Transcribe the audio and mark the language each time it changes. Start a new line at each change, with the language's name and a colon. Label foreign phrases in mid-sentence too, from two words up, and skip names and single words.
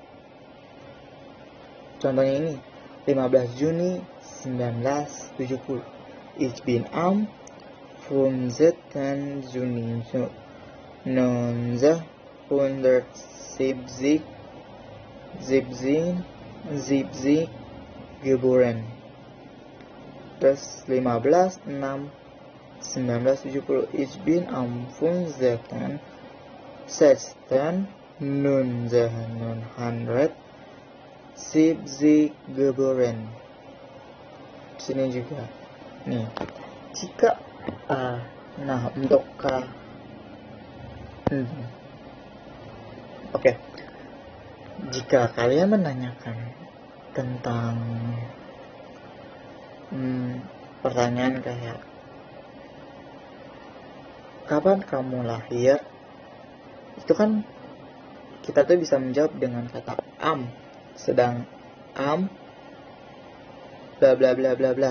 Indonesian: Contohnya ini, 15 Juni 1970.
German: Ich bin am 15. Juni 1970 geboren.
Indonesian: Terus 15/6/1970.
German: Ich bin am 15. 1970 geboren.
Indonesian: Sini juga. Nih, jika nah untuk oke. Jika kalian menanyakan tentang pertanyaan kayak kapan kamu lahir, itu kan kita tuh bisa menjawab dengan kata am, sedang am bla bla bla bla bla.